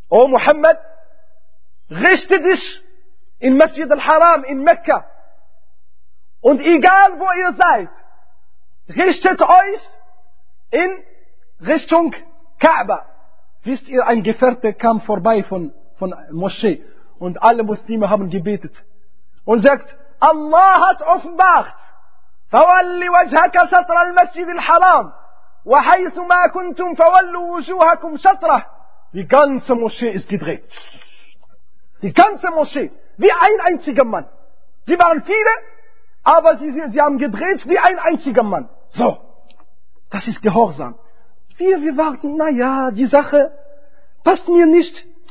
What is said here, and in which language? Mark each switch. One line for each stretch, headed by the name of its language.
German: O Muhammad, richte dich in Masjid al-Haram, in Mekka. Und egal wo ihr seid, richtet euch in Richtung Kaaba. Wisst ihr, ein Gefährte kam vorbei von Moschee und alle Muslime haben gebetet. und sagt, Allah hat offenbart,
Arabic: فولي وجهك سطر المسجد الحرام وحيث ما كنتم فولوا وجوهكم شطره.
German: Die ganze Moschee ist gedreht. Die ganze Moschee, wie ein einziger Mann. Sie waren viele, aber sie haben gedreht wie ein einziger Mann. So, das ist Gehorsam. Wir warten, naja, die Sache passt mir nicht.